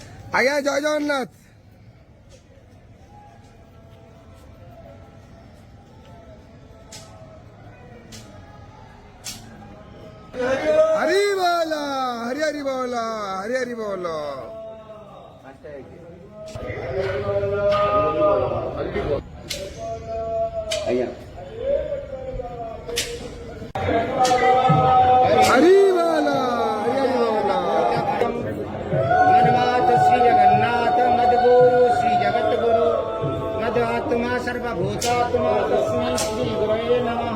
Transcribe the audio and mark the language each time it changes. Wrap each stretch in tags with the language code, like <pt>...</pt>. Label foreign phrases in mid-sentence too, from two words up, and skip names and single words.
<or>ଆଜ୍ଞା ଜୟ ଜଗନ୍ନାଥ। ହରି ବୋଲ ହରି ହରି ବୋଲ ହରି ହରି ବୋଲ। ଆଜ୍ଞା ହରି ବୋଲା ହରି ହରି ବୋଲା।</or> <sa>मन्मात श्री जगन्नाथ मद्गुरु श्री जगद्गुरु मदात्मा सर्वभूतात्मा तस्मै श्री गुरवे नमः।</sa>